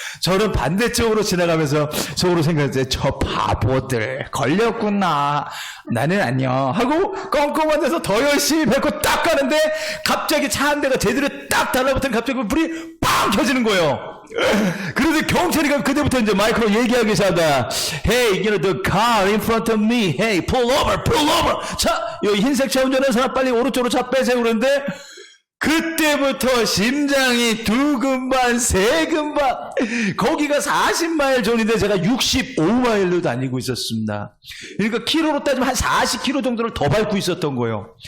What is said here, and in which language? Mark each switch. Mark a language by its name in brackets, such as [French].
[Korean] 저는 반대쪽으로 지나가면서 속으로 생각했어요. 저 바보들 걸렸구나. 나는 안녕 하고 껌껌한 데서 더 열심히 밟고 딱 가는데 갑자기 차 한 대가 제대로 딱 달라붙으니 갑자기 불이 빵 켜지는 거예요. 그런데 경찰이가 그때부터 이제 마이크로 얘기하기 시작한다. [English] Hey, the car in front of me. Hey, pull over. [Korean] 자, 이 흰색 차 운전하는 사람 빨리 오른쪽으로 차 빼세요. 그러는데 그때부터 심장이 두근반 세근반. 거기가 40마일 존인데 제가 65마일로 다니고 있었습니다. 그러니까 키로로 따지면 한 40km 정도를 더 밟고 있었던 거예요.